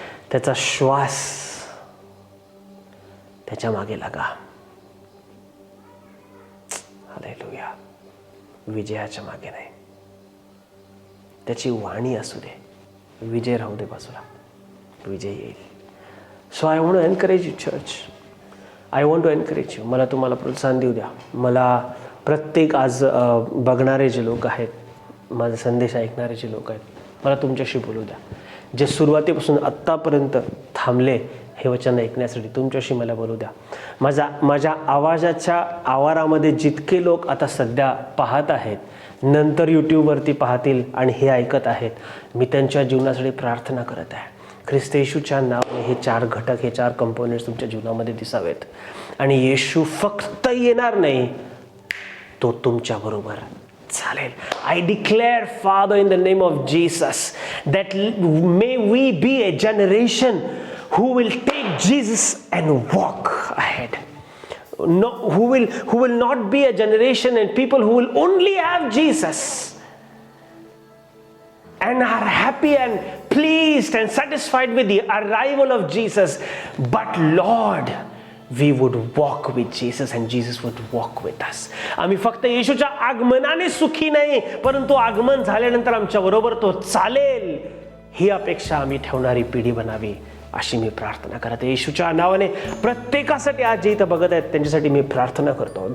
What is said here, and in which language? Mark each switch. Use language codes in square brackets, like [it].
[mr] त्याचा श्वास, त्याच्या मागे लागा. हालेलुया. विजयाच्या मागे नाही. त्याची वाणी असू दे, विजय राहू दे बाजूला, विजय येईल. [en] So I want to encourage you church. I want to encourage you. [mr] मला तुम्हाला प्रोत्साहन देऊ द्या. मला प्रत्येक आज बघणारे जे लोक आहेत, माझा संदेश ऐकणारे जे लोक आहेत, मला तुमच्याशी बोलू द्या. जे सुरुवातीपासून आत्तापर्यंत थांबले हे वचन ऐकण्यासाठी, तुमच्याशी मला बोलू द्या. माझ्या आवाजाच्या आवारामध्ये जितके लोक आता सध्या पाहत आहेत, नंतर यूट्यूबवरती पाहतील आणि हे ऐकत आहेत, मी त्यांच्या जीवनासाठी प्रार्थना करत आहे. ख्रिस्त येशूच्या नावाने हे 4 घटक, हे 4 कंपोनेंट्स तुमच्या जीवनामध्ये दिसावेत. आणि येशू फक्त येणार नाही, तो तुमच्याबरोबर चालेल. [en] I declare father in the name of Jesus that may we be a generation who will take Jesus and walk ahead. No, who will not be a generation and people who will only have Jesus and are happy and pleased and satisfied with the arrival of Jesus. But Lord, we would walk with Jesus and Jesus would walk with us. [mr] आम्ही फक्त येशूच्या आगमनाने सुखी नाही, परंतु आगमन झाल्यानंतर आमच्या बरोबर तो चालेल ही अपेक्षा आम्ही ठेवणारी पिढी बनावी, अशी मी प्रार्थना करते. येशूच्या नावाने प्रत्येकासाठी आज जे इथं बघत आहेत त्यांच्यासाठी मी प्रार्थना करतो.